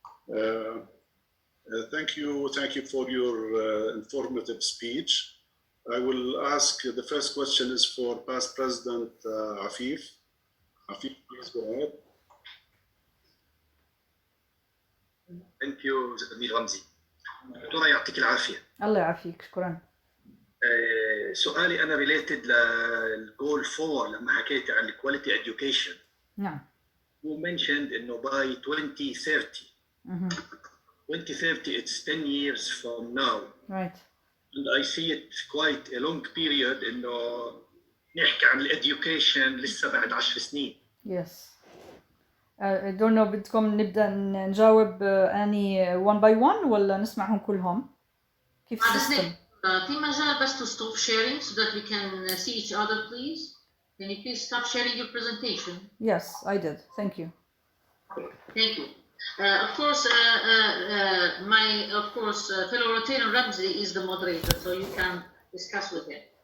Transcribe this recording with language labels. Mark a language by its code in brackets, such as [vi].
[en] Thank you for your informative speech. I will ask, the first question is for past President Afif. Afif, please go ahead. Thank you, زميل رمزي. [ar] دكتورة يعطيك العافية. الله يعافيك، شكرا. سؤالي أنا [en] related [ar] للجول 4 لما حكيت عن [en] quality education. [ar] نعم. [en] who mentioned by 2030. 2030, it's 10 years from now. Right. And I see it quite a long period [ar] إنه نحكي عن الeducation لسه بعد 10 سنين. [en] Yes. I don't know [ar] بدكم نبدأ نجاوب [en] any one by one [ar] ولا نسمعهم كلهم؟ كيف السيستم؟ في مجال بس [en] to stop sharing so that we can see each other, please. Can you please stop sharing your presentation? Yes, I did. Thank you. Thank you. Of course, fellow Rotarian Ramzi is the moderator, so you can discuss with him.